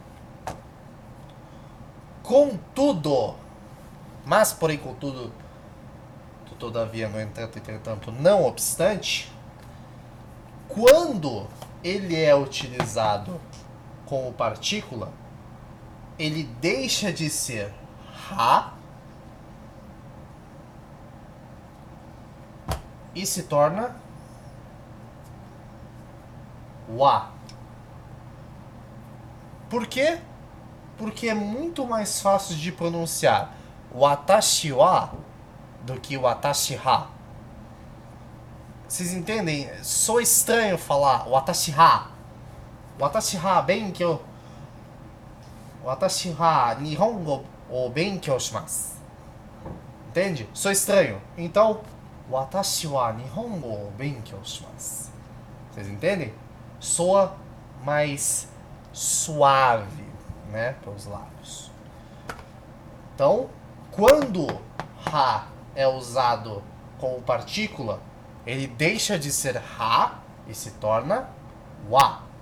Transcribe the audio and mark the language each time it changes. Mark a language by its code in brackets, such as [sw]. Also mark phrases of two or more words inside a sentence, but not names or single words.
[pt] Contudo, mas porém contudo, todavia, no entanto, entretanto, não obstante, quando ele é utilizado como partícula, ele deixa de ser Ha e se torna Wa. Por quê? Porque é muito mais fácil de pronunciar [ja] 私は [pt] do que [ja] 私は. [pt] Vocês entendem? Sou estranho falar [ja] 私は. 私は勉強。私は日本語を勉強します. [pt] Entende? Sou estranho. Então, [ja] 私は日本語を勉強します. [pt] Vocês entendem? Soa mais suave, né, pelos lábios. Então, quando Ha é usado como partícula, ele deixa de ser Ha e se torna Wa.